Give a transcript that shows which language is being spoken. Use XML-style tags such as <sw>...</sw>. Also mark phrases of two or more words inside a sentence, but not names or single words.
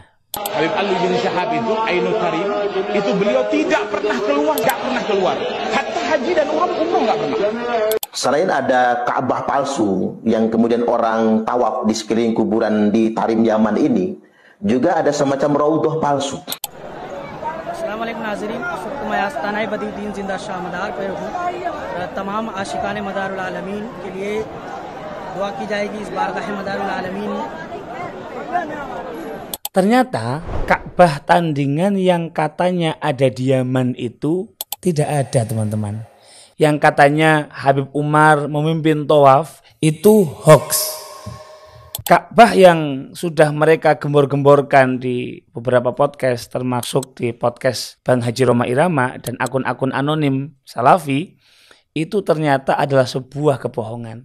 <id>Habib Ali bin Syahab itu, Ainul Karim, itu beliau tidak pernah keluar. Hatta haji dan umroh nggak pernah. Selain ada Ka'bah palsu yang kemudian orang tawaf di sekeliling kuburan di Tarim Yaman ini, juga ada semacam raudhah palsu.</id> <ur>السلام علیکم ناظرین، اس وقت میں آستانہ بدیع الدین زندہ شاہ مدار پر ہوں. تمام عاشقان مدار العالمین کے لیے دعا کی جائے گی اس بارگاہ مدار العالمین.</ur> <id>Ternyata Ka'bah tandingan yang katanya ada di Yaman itu tidak ada teman-teman. Yang katanya Habib Umar memimpin tawaf itu hoax. Ka'bah yang sudah mereka gembor-gemborkan di beberapa podcast, termasuk di podcast Bang Haji Roma Irama dan akun-akun anonim Salafi, itu ternyata adalah sebuah kebohongan.</id>